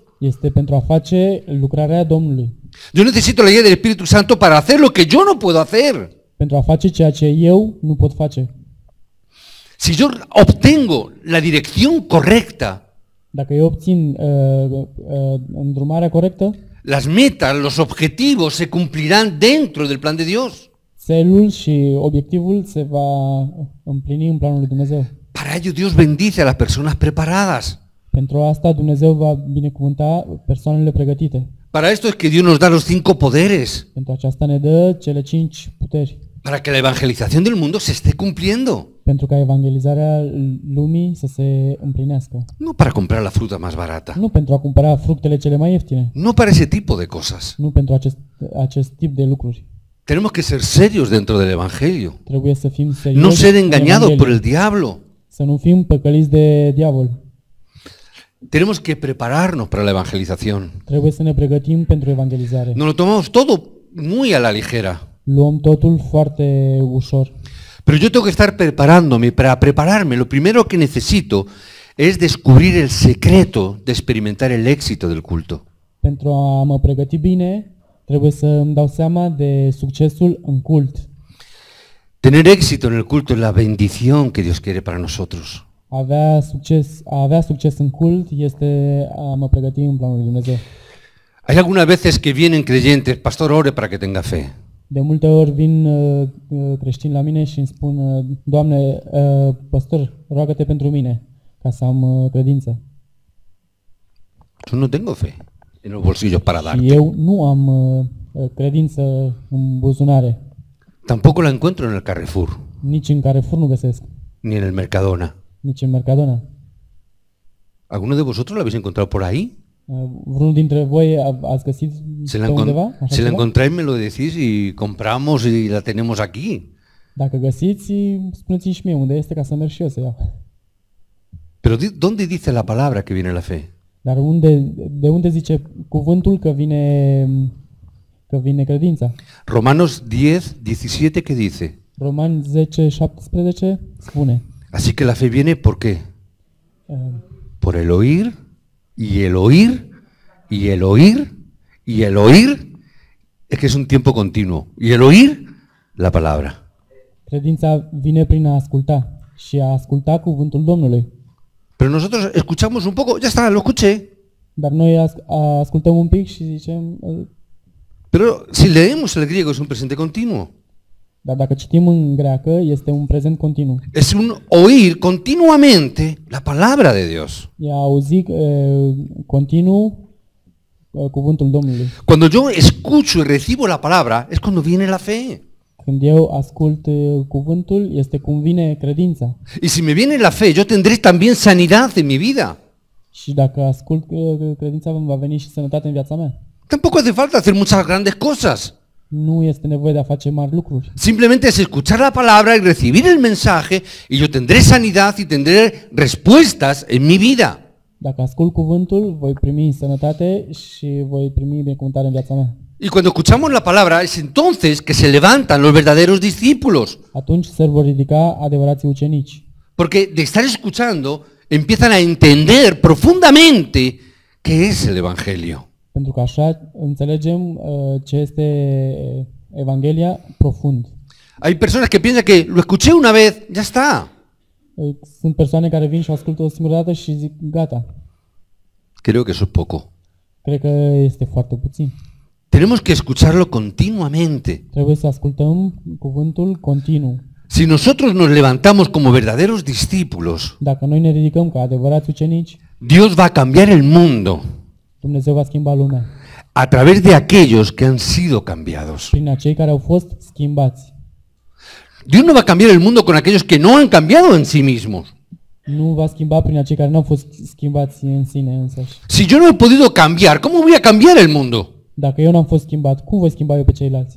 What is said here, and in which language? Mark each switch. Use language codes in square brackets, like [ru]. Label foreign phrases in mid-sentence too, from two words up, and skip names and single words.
[ro] Este pentru a face lucrarea Domnului. [es] Yo necesito la guía del Espíritu Santo para hacer lo que yo no puedo hacer. [ro] Pentru a face ceea ce eu nu pot face. [es] Si yo obtengo la dirección correcta, [ro] Dacă eu obțin îndrumarea corectă, [es] las metas, los objetivos se cumplirán dentro del plan de Dios. [ro] țelul și obiectivul se va împlini în planul lui Dumnezeu. [es] Para ello Dios bendice a las personas preparadas. [ro] Pentru asta Dumnezeu va binecuvânta persoanele pregătite. [es] Para esto es que Dios nos da los 5 poderes, [ro] Pentru aceasta ne dă cele 5 puteri. [es] para que la evangelización del mundo se esté cumpliendo. [ro] Pentru ca evangelizarea lumii să se împlinească. [es] No para comprar la fruta más barata. [ro] Nu pentru a cumpăra fructele cele mai ieftine. [es] No para ese tipo de cosas. [ro] Nu pentru acest tip de lucruri. [es] Tenemos que ser serios dentro del Evangelio. [ro] Trebuie să fim serioși. [es] No ser [ro] în [es] engañados [ro] Evanghelie. [es] por el diablo. [ro] Să nu fim păcăliți de diavol. [es] Tenemos que prepararnos para la evangelización. [ro] Trebuie să ne pregătim pentru evangelizare. [es] Nos lo tomamos todo muy a la ligera. [ro] Luăm totul foarte ușor. [es] Pero yo tengo que estar preparándome. Para prepararme, lo primero que necesito es descubrir el secreto de experimentar el éxito del culto. [ro] Pentru a mă pregăti bine, trebuie să îmi dau seama de succesul în cult. [es] Tener éxito en el culto es la bendición que Dios quiere para nosotros. [ro] A avea succes în cult este a mă pregăti în planul lui Dumnezeu. [es] Hay algunas veces que vienen creyentes, pastor, ore para que tenga fe. [ro] De multe ori vin creștini la mine și îmi spun, Doamne, păstor, roagă-te pentru mine ca să am credință. [es] Yo no tengo fe en los bolsillos para [ro] Și [es] darte. [ro] eu nu am credință în buzunare, [es] Tampoco la encuentro en el Carrefour, [ro] nici în Carrefour nu găsesc, [es] ni en el Mercadona. [ro] nici în Mercadona. [es] ¿Alguno de vosotros lo habéis encontrado por ahí? [ro] Vreunul dintre voi ați găsit [es] Si [ro] pe [es] la, [ro] undeva? Așa [es] si la [ro] ceva? [es] encontráis me lo decís y compramos y la tenemos aquí. [ro] Dacă găsiți, spuneți-mi și mie unde este ca să merg și eu să iau. [es] Pero ¿dónde dice la palabra que viene la fe? [ro] Dar de unde zice cuvântul că vine credința? [es] Romanos 10:17, ¿qué dice? [ro] Romani 10:17 spune. [es] Así que la fe viene ¿por qué? uh, Por el oír y el oír y el oír y el oír. Es que es un tiempo continuo. Y el oír, la palabra. [ro] Credința vine prin a asculta și a asculta cuvântul Domnului. [es] Pero nosotros escuchamos un poco, ya está, lo escuché. [ro] Dar noi ascultăm un pic și zicem, [es] Pero si leemos el griego es un presente continuo. [ro] dar dacă citim în greacă, este un prezent continuu. [es] Es un oír continuamente la palabra de Dios. [ro] E a auzi continuu cuvântul Domnului. [es] Cuando yo escucho y recibo la palabra es cuando viene la fe. [ro] Când eu ascult cuvântul, este cum vine credința. [es] Y si me viene la fe, yo tendré también sanidad en mi vida. [ro] Și dacă ascult credința, va veni și sănătate în viața mea. [es] Tampoco hace falta hacer muchas grandes cosas. [ro] Nu este nevoie de a face mari lucruri. [es] Simplemente es escuchar la palabra y recibir el mensaje y yo tendré sanidad y tendré respuestas en mi vida. [ro] Dacă ascult cuvântul, voi primi sănătate și voi primi binecuvântare în viața mea. [es] Y cuando escuchamos la palabra es entonces que se levantan los verdaderos discípulos. [ro] Atunci se vor ridica adevărații ucenici. [es] Porque de estar escuchando empiezan a entender profundamente qué es el Evangelio. [ro] Pentru că așa înțelegem ce este Evanghelia profund. [es] Hay personas que piensan que lo escuché una vez, ya está. [ro] Sunt persoane care vin și ascultă o singură dată și zic gata. [es] Creo que eso es poco. [ro] Cred că este foarte puțin. [es] Tenemos que escucharlo continuamente. [ro] Trebuie să ascultăm cuvântul continuu. [es] Si nosotros nos levantamos como verdaderos discípulos, [ro] Dacă noi ne ridicăm ca adevărați ucenici, [es] Dios va a cambiar el mundo [ro] Dumnezeu va schimba lumea [es] a través de aquellos que han sido cambiados. [ro] prin acei care au fost schimbați. [es] Dios no va a cambiar el mundo con aquellos que no han cambiado en sí mismos. [ro] Nu va schimba prin acei care nu au fost schimbați în sine însăși. [es] Si yo no he podido cambiar, ¿cómo voy a cambiar el mundo? [ro] Dacă eu n-am fost schimbat, cum voi schimba eu pe ceilalți?